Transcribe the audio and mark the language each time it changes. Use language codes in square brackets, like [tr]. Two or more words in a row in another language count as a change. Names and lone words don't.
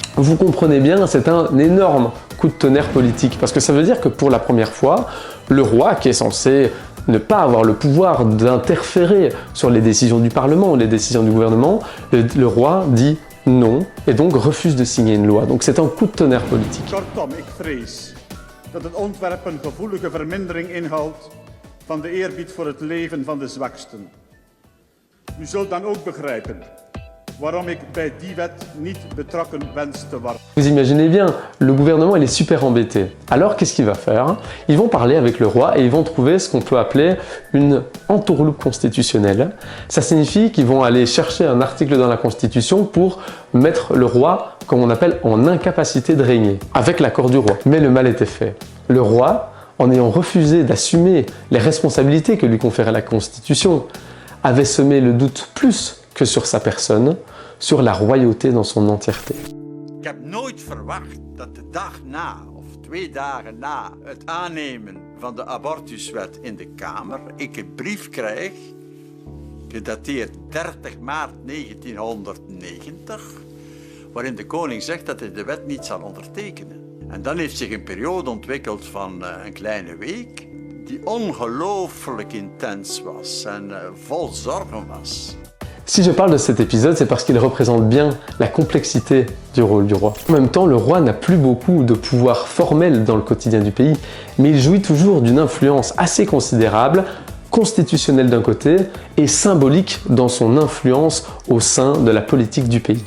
[fr] Vous comprenez bien, c'est un énorme coup de tonnerre politique parce que ça veut dire que pour la première fois, le roi qui est censé ne pas avoir le pouvoir d'interférer sur les décisions du Parlement, les décisions du gouvernement, le roi dit non et donc refuse de signer une loi. Donc c'est un coup de tonnerre politique. [nl] Kortom, ik vrees dat het ontwerp een gevoelige vermindering inhoudt van de eerbied voor het leven van de zwaksten. U zult dan ook begrijpen waarom ik bij die wet niet betrokken wens te worden. [fr] Vous imaginez bien, le gouvernement il est super embêté. Alors qu'est-ce qu'il va faire? Ils vont parler avec le roi et ils vont trouver ce qu'on peut appeler une entourloupe constitutionnelle. Ça signifie qu'ils vont aller chercher un article dans la Constitution pour mettre le roi, comme on appelle, en incapacité de régner, avec l'accord du roi. Mais le mal était fait. Le roi, en ayant refusé d'assumer les responsabilités que lui conférait la Constitution, avait semé le doute plus que sur sa personne, sur la royauté dans son entièreté. [nl] Ik heb nooit verwacht dat de dag na, of 2 dagen na het aannemen van de abortuswet in de Kamer, ik een brief krijg, gedateerd 30 maart 1990, waarin de koning zegt dat hij de wet niet zal ondertekenen. En dan heeft zich een periode ontwikkeld van een kleine week, die ongelooflijk intens was en vol zorgen was. [fr] Si je parle de cet épisode, c'est parce qu'il représente bien la complexité du rôle du roi. En même temps, le roi n'a plus beaucoup de pouvoir formel dans le quotidien du pays, mais il jouit toujours d'une influence assez considérable, constitutionnelle d'un côté, et symbolique dans son influence au sein de la politique du pays.